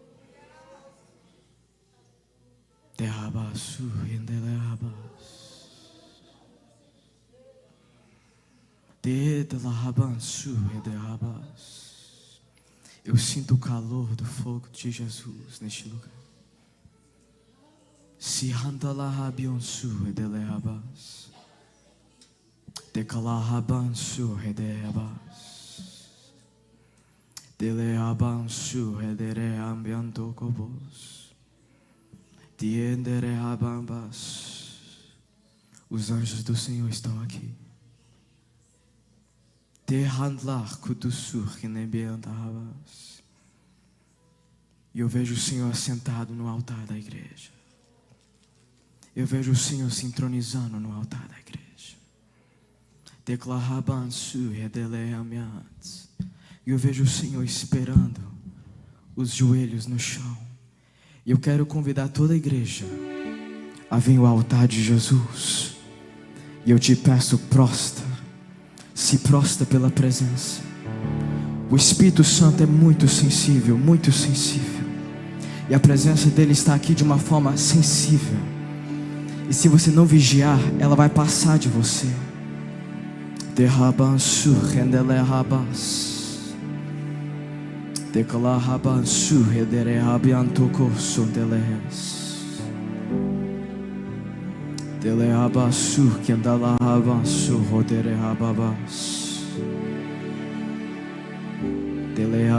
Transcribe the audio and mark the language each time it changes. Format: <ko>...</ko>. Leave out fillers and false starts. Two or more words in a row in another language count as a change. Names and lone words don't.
<pt>Derrabaçu, rendelabas. Dedelabançu, rendelabas. Eu sinto o calor do fogo de Jesus neste lugar. Se handalahabionsu, rendelabas. Decalahabansu redeabas. Deleabansu redereambiantocobos. Diendereabambas. Os anjos do Senhor estão aqui. Dehandlar kudusur renebiantabas. E eu vejo o Senhor assentado no altar da igreja. Eu vejo o Senhor se entronizando no altar da igreja. E eu vejo o Senhor esperando os joelhos no chão. E eu quero convidar toda a igreja a vir ao altar de Jesus. E eu te peço, se prostra pela presença. O Espírito Santo é muito sensível, muito sensível. E a presença dele está aqui de uma forma sensível. E se você não vigiar, ela vai passar de você. Derrabansu rendelehabas. Decalahabansu rederehabiantocos delehes. Delehabasu kendalahabansu roderehababas.</pt>